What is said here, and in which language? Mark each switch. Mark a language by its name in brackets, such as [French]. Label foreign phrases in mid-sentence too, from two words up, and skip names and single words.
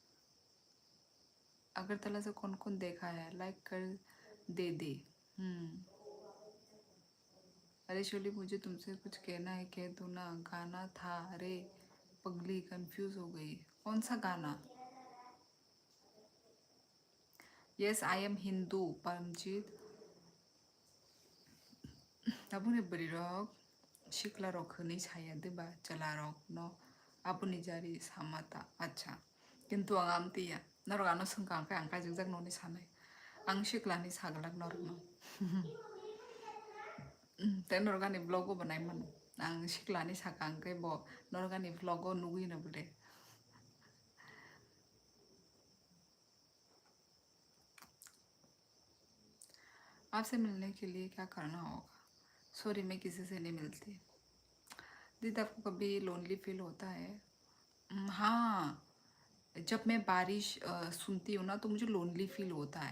[Hindi] अगरतला से कौन कौन देखा है लाइक कर दे. अरे शोली मुझे तुमसे कुछ कहना है कह दो ना. गाना था. अरे पगली कंफ्यूज हो गई. कौन सा गाना? [English] yes I am Hindu. [Hindi] परमजीत. [Kok Borok] Abune beri rok shikla rok huni saya deba chala rok no abuni jari samata acha kintu ang amti ya narok ano sengka angka jengjak noni sanai ang shikla ni saglak norok no ten norok ani vlogo banai manu ang shikla ni sakang ke bo norok ani vlogo nugui na bude. [Hindi] आपसे मिलने के लिए क्या करना होगा? सॉरी मैं किसी से नहीं मिलती. दीदी आपको कभी [English] lonely feel [Hindi] होता है? हाँ जब मैं बारिश सुनती हूँ ना तो मुझे [English] lonely feel [Hindi] होता है.